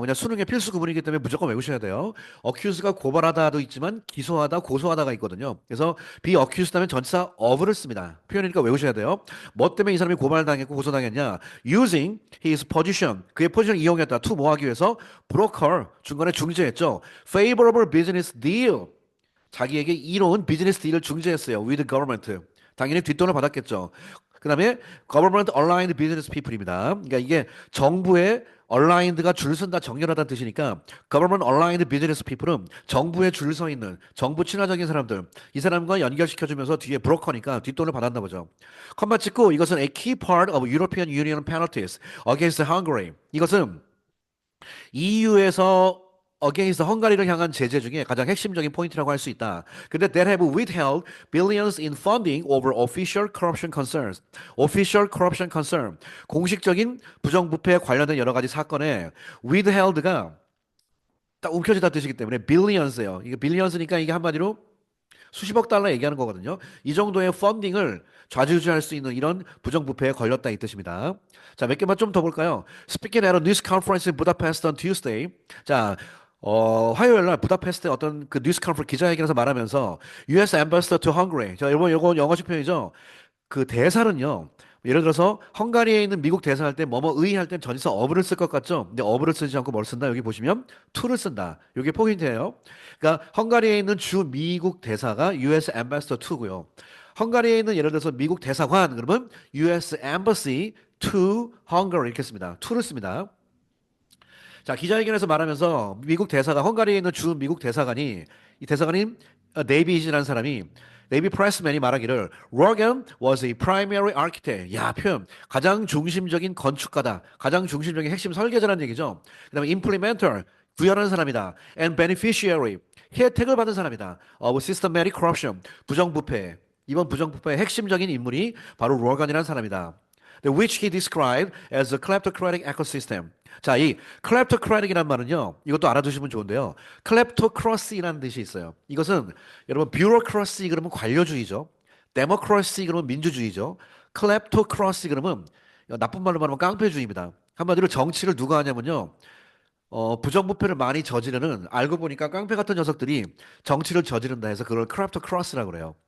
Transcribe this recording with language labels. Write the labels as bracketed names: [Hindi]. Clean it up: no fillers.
[Korean] 그냥 수능의 필수 구문이기 때문에 무조건 외우셔야 돼요. accused가 고발하다도 있지만 기소하다, 고소하다가 있거든요. 그래서 be accused 하면 전치사 of를 씁니다. 표현이니까 외우셔야 돼요. 뭐 때문에 이 사람이 고발당했고 고소당했냐? [English] using his position. [Korean] 그의 포지션을 이용했다. to 뭐 하기 위해서? broker. 중간에 중재했죠. [English] favorable business deal. [Korean] 자기에게 이로운 비즈니스 딜을 중재했어요. [English] with government. [Korean] 당연히 뒷돈을 받았겠죠. 그 다음에 [English] government aligned business people [Korean] 입니다. 그러니까 이게 정부의 aligned가 줄 선다, 정렬하다는 뜻이니까 [English] government aligned business people [Korean] 은 정부에 줄 서 있는 정부 친화적인 사람들, 이 사람과 연결시켜주면서 뒤에 브로커니까 뒷돈을 받았나 보죠. 컴마 찍고 이것은 [English] a key part of European Union penalties against Hungary. [Korean] 이것은 EU에서 against 헝가리를 향한 제재 중에 가장 핵심적인 포인트라고 할 수 있다. [English] 근데 that have withheld billions in funding over official corruption concerns. official corruption concern. [Korean] 공식적인 부정부패에 관련된 여러 가지 사건에 withheld가 딱 움켜쥐다 뜻이기 때문에 billions예요. 이게 billions니까 이게 한마디로 수십억 달러 얘기하는 거거든요. 이 정도의 펀딩을 좌지우지할 수 있는 이런 부정부패에 걸렸다 이 뜻입니다. 자, 몇 개만 좀 더 볼까요? [English] Speaking at a news conference in Budapest on Tuesday. [Korean] 자, 화요일 날 부다페스트 어떤 그 뉴스 컨퍼런스 기자회견에서 말하면서 [English] US Ambassador to Hungary. [Korean] 자, 여러분 이거 영어식 표현이죠. 그 대사는요. 예를 들어서 헝가리에 있는 미국 대사 할 때 뭐뭐 의할 땐 전치사 어브를 쓸 것 같죠? 근데 어브를 쓰지 않고 뭘 쓴다? 여기 보시면 to를 쓴다. 이게 포인트예요. 그러니까 헝가리에 있는 주 미국 대사가 [English] US Ambassador to [Korean] 고요. 헝가리에 있는 예를 들어서 미국 대사관 그러면 [English] US Embassy to Hungary [Korean] 이렇게 씁니다. to를 씁니다. 자, 기자회견에서 말하면서 미국 대사가 헝가리에 있는 주 미국 대사관이 이 대사관인 네이비이라는 사람이 네이비 프레스맨이 말하기를 [English] Rogan was a primary architect. [Korean] 야, 표현. 가장 중심적인 건축가다. 가장 중심적인 핵심 설계자라는 얘기죠. 그다음에 implementer. 구현하는 사람이다. [English] and beneficiary. [Korean] 혜택을 받은 사람이다. [English] of systematic corruption. 부정부패. [Korean] 이번 부정부패의 핵심적인 인물이 바로 로건이라는 사람이다. [English] which he described as a kleptocratic ecosystem. [Korean] 자, 이 kleptocratic이란 말은요, 이것도 알아두시면 좋은데요. kleptocracy라는 뜻이 있어요. 이것은 여러분 bureaucracy 그러면 관료주의죠. democracy 그러면 민주주의죠. kleptocracy 그러면 나쁜 말로 말하면 깡패주의입니다. 한마디로 정치를 누가 하냐면요. 부정부패를 많이 저지르는 알고 보니까 깡패 같은 녀석들이 정치를 저지른다 해서 그걸 kleptocracy라고 그래요.